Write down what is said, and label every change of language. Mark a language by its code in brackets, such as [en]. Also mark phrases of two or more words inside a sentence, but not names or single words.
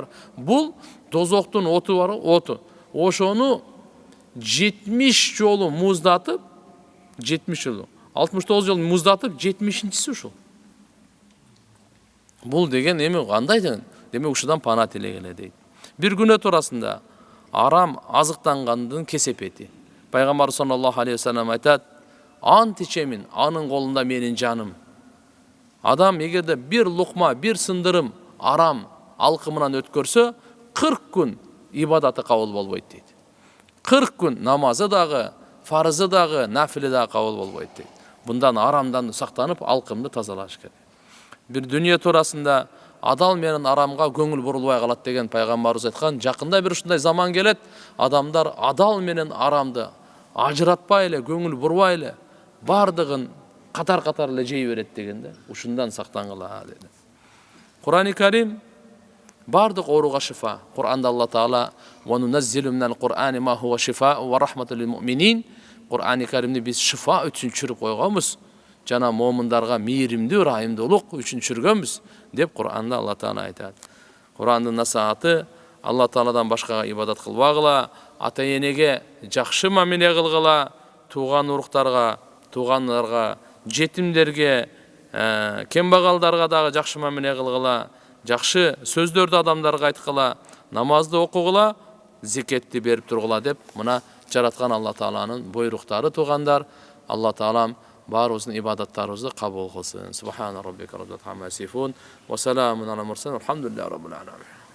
[ky] Бул дозоктун оту бар, оту. Ошону 70 жолу муздатып, 70 жолу, 69 жолу муздатып, 70-чиси ушул. Бул деген эми кандай деген? Демек ушудан пана тилегиле дейт. Бир күнөө туурасында арам азыктангандын кесепети. Пайгамбар [ar] صلى الله عليه وسلم [ky] айтат: "Ант ичемин, анын колунда менин жаным." Адам эгерде бир лукма, бир сындырым арам алкымынан өткөрсө, 40 күн ибадаты кабыл болбойт дейт. 40 күн намазы дагы, фарызы дагы, нафили дагы кабыл болбойт дейт. Bundan aramdan сактанып, алкымды тазалаш керек. Бир дүние туурасында адал менен арамга көңүл бурулбай калат деген пайгамбарыбыз айткан. Жакында бир ушундай заман келет, адамдар адал менен арамды ажыратпай эле, көңүл бурбай эле, бардыгын катар-катар эле жей берет дегенде, ушундан сактангыла деди. Кур'ан-ы Карим бардык ооруга шифа. Кур'анда Алла Таала [ar] "ونُنزّل من القرآن ما هو شفاء ورحمة للمؤمنين" [ky] Кур'ан-ы Каримди биз шифа үчүн чүрүп койгонбуз. Жана момундарга мейримдүү, райымдуулук үчүн чүргөнбүз деп Кур'анда Алла Таала айтат. Кур'андын насааты Алла Тааладан башкага ибадат кылбагыла, ата-энеге жакшы мамиле кылгыла, тууган уруктарга, туугандарга, жетимдерге, кембагалдарга дагы жакшы мамиле кылгыла, жакшы сөздөрдү адамдарга айткыла, намазды окугула, зекетти берип тургула деп мына жараткан Алла Тааланын буйруктары туугандар. Алла Таалам баарыбыздын ибадаттарыбызды кабыл кылсын. [ar] سبحان ربك رب عما يصفون وسلام على المرسلين. الحمد لله رب العالمين.